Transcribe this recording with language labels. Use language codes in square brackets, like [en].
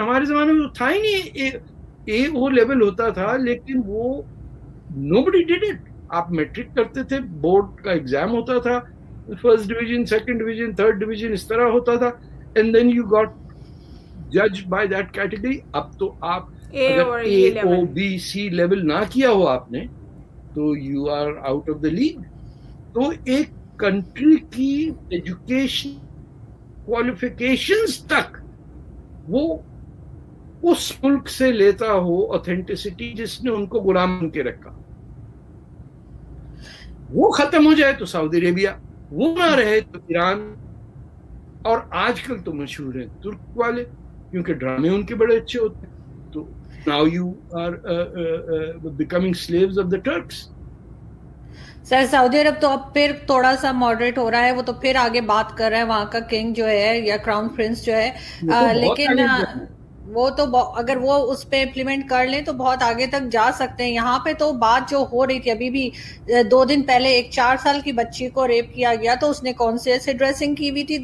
[ur] ہمارے زمانے میں تو تھا ہی نہیں, اے او لیول ہوتا تھا لیکن وہ [en] nobody did it. [ur] آپ میٹرک کرتے تھے, بورڈ کا ایگزام ہوتا تھا, first division, second division, third division, اس طرح ہوتا تھا, [en] And then you got جج by that category. [ur] اب تو آپ اگر اے او بی سی لیول نہ کیا ہو آپ نے تو [en] You are out of the league. [ur] تو ایک کنٹری کی ایجوکیشن کوالیفیکیشنز تک وہ اس ملک سے لیتا ہو اوتھینٹسٹی جس نے ان کو غلام بن کے رکھا. وہ ختم ہو جائے تو سعودی عربیہ, وہ نہ رہے تو ایران, اور آج کل تو مشہور ہیں ترک والے کیونکہ ڈرامے ان کے بڑے اچھے ہوتے ہیں. [en] تو now you are becoming slaves of the tricks. [ur] سر سعودی عرب تو اب پھر تھوڑا سا ماڈریٹ ہو رہا ہے, وہ تو پھر آگے بات کر رہا ہے, وہاں کا کنگ جو ہے یا کراؤن پرنس جو ہے, لیکن وہ تو اگر وہ اس پہ امپلیمنٹ کر لیں تو بہت آگے تک جا سکتے ہیں. یہاں پہ تو بات جو ہو رہی تھی ابھی بھی 2 دن پہلے ایک 4 سال کی بچی کو ریپ کیا گیا تو اس نے کون سے ڈریسنگ کی ہوئی تھی.